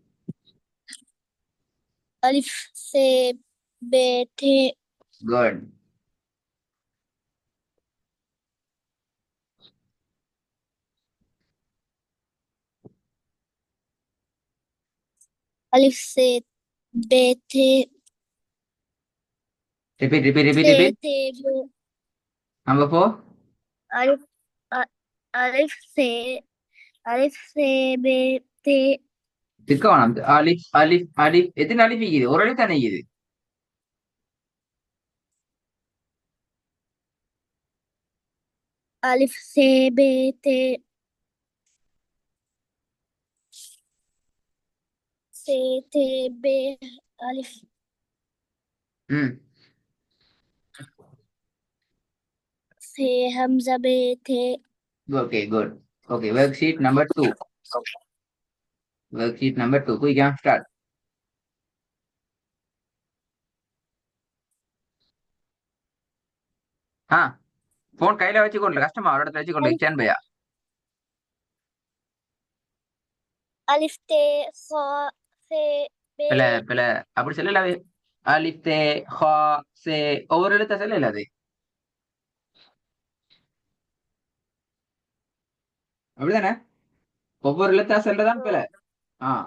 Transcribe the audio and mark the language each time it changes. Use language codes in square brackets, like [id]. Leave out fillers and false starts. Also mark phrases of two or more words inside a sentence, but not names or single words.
[ar] ألف ث ب ت [ta] குட். [ar] ألف ث ب ت [en] repeat repeat [ar] ث [en] repeat repeat. [ar] ت ب [ta] நம்பர் 4. [ar] ألف ألف ث ألف ث ب ت [ta] இருக்க வேணாம். அலிஃப் அலிஃப் அலிஃப். எத்தனை அலிஃப் இருக்குது? ஒரு அலிஃப் தானே இருக்குது. [ar] ألف ث ب ت ث ت ب ألف ம், ث همزة ب ت [en] okay, good. okay, work sheet number 2. work sheet number 2 quickly start. [ta] ஆ, போன் கையில வச்சுக்கொண்டு கஷ்டமா ஒரு இடத்துல வச்சுக்கொண்டு [ar] ألف [ta] ஸ்டாண்ட் பையா. [ar] ألف ت خ ث ب [ta] பில பில அப்படி சொல்லல. அலிஃப் தே ஹா சே ஒவ்வொரு எழுத்த சொல்லல அது. அப்படிதானே? ஒவ்வொரு எழுத்தா சொல்றதான் பில. ஆ,